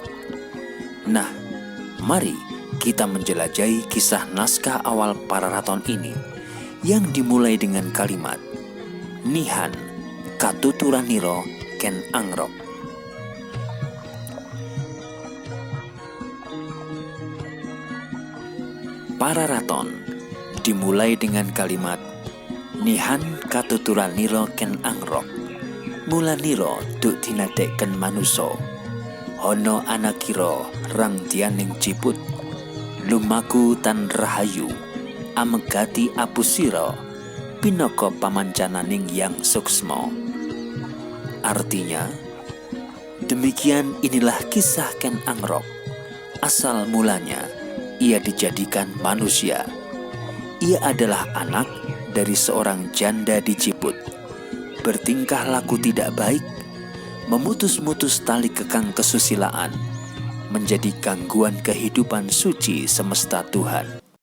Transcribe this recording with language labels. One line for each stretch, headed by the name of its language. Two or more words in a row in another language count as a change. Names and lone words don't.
Indonesian: Nah, mari kita menjelajahi kisah naskah awal Pararaton ini yang dimulai dengan kalimat
Kawi: Nihan Katuturaniro Ken Angrok.
Indonesian: Pararaton dimulai dengan kalimat
Kawi: Nihan Katuturaniro Ken Angrok. Mulaniro duk dinadekken manusa. Hono anakira rang dianing ciput. Lumaku tan rahayu. Amegati apusira. Pinaka pamancananing yang suksma.
Indonesian: Artinya, demikian inilah kisah Ken Angrok. Asal mulanya, ia dijadikan manusia. Ia adalah anak dari seorang janda di Ciput. Bertingkah laku tidak baik, memutus-mutus tali kekang kesusilaan, menjadi gangguan kehidupan suci semesta Tuhan.